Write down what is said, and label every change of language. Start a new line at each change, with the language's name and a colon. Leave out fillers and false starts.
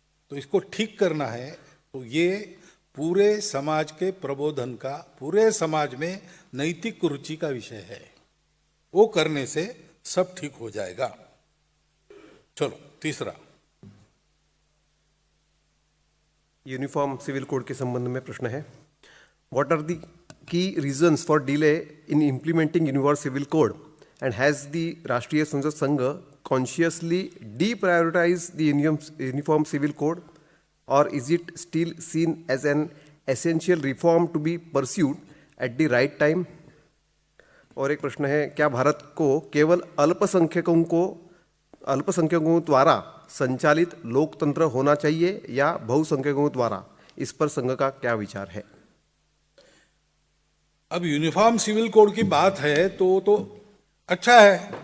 Hindi: तो इसको ठीक करना है तो ये पूरे समाज के प्रबोधन का, पूरे समाज में नैतिक रुचि का विषय है। वो करने से सब ठीक हो जाएगा। चलो तीसरा, यूनिफॉर्म सिविल कोड के संबंध में प्रश्न है।
English: What are the key reasons for delay in implementing uniform civil code and has the Rashtriya Swayamsevak Sangh consciously deprioritized the uniform civil code, or is it still seen as an essential reform to be pursued at the right time?
Hindi: और एक प्रश्न है, क्या भारत को केवल अल्पसंख्यकों द्वारा संचालित लोकतंत्र होना चाहिए या बहुसंख्यकों द्वारा? इस पर संघ का क्या विचार है? अब यूनिफॉर्म सिविल कोड की बात है तो अच्छा है।